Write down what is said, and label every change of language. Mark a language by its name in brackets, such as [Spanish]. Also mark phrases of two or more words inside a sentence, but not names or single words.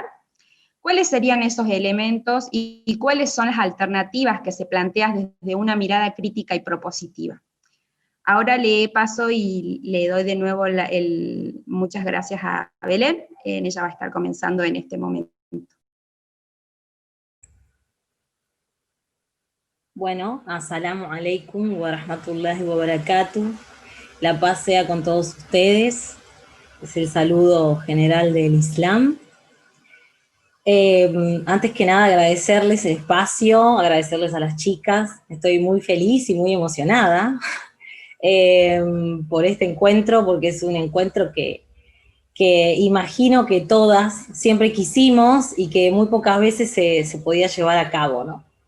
[Spanish] ¿Cuáles serían esos elementos y cuáles son las alternativas que se plantean desde una mirada crítica y propositiva? Ahora le paso y le doy de nuevo muchas gracias a Belén. Ella va a estar comenzando en este momento. Bueno, [Arabic] السلام عليكم ورحمة الله وبركاته. [Spanish] La paz sea con todos ustedes. Es el saludo general del Islam. Antes que nada, agradecerles el espacio, agradecerles a las chicas. Estoy muy feliz y muy emocionada por este encuentro, porque es un encuentro que imagino que todas siempre quisimos y que muy pocas veces se podía llevar a cabo, ¿no?